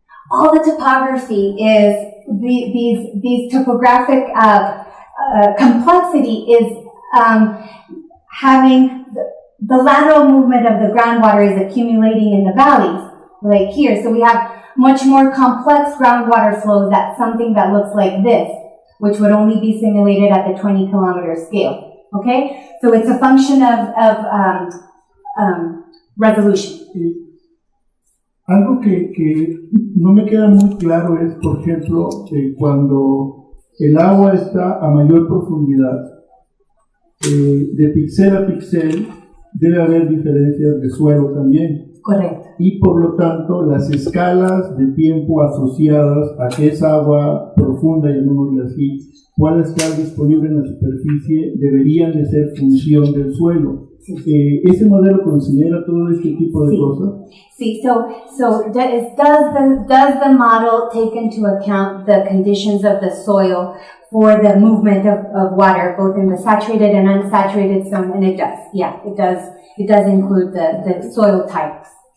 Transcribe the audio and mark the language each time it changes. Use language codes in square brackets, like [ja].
[en] All the topography is, these topographic complexity is having the lateral movement of the groundwater is accumulating in the valleys, like here. So we have much more complex groundwater flows. That's something that looks like this, which would only be simulated at the 20 kilometer scale. Okay? So it's a function of resolution. [es] Algo que no me queda muy claro es, por ejemplo, cuando el agua está a mayor profundidad, de píxel a píxel debe haber diferencias de suelo también. Correcto. Y por lo tanto, las escalas de tiempo asociadas a que esa agua profunda, llamémosle así, pueda estar disponible en la superficie, deberían de ser función del suelo. ¿Ese modelo considera todo este tipo de cosas? Sí, [en] does the model take into account the conditions of the soil for the movement of water, both in the saturated and unsaturated zone? And it does. Yeah, it does. It does include the soil types.